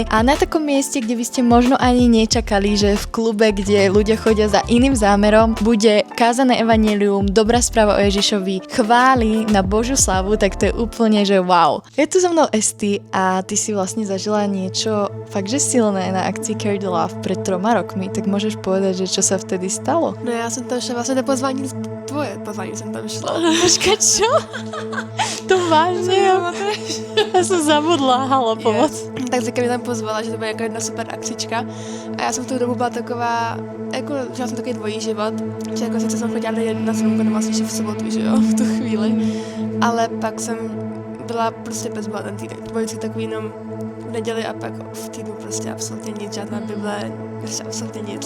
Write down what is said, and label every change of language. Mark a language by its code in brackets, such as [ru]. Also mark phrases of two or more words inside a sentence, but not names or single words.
[sk] A na takom mieste, kde by ste možno ani nečakali, že v klube, kde ľudia chodia za iným zámerom, bude kázané evanjelium, dobrá správa o Ježišovi, chvály na Božiu slavu, tak to je úplne, že wow. Je tu so mnou Esti a ty si vlastne zažila niečo fakt, že silné na akcii Carry the Love pred 3 rokmi, tak môžeš povedať, že čo sa vtedy stalo? [cs] No já jsem tam šla vlastně na pozvání, tvoje pozvání jsem tam šla. [sk] Počkať, čo? To vážne? Ja som zabudla, halo, pomoc. [cs] Tak Zika mě tam pozvala, že to bude jako jedna super akcička. A já jsem v tu dobu byla taková, jako, že jsem takový dvojí život. Že jako sice jsem chodila na zlomku, no vlastně v sobotu, že jo, v tu chvíli. Ale pak jsem byla prostě bez Boha ten týden. Bylo vždycky takový jenom v neděli a pak v týdnu prostě absolutně nic, žádná Bible, prostě absolutně nic.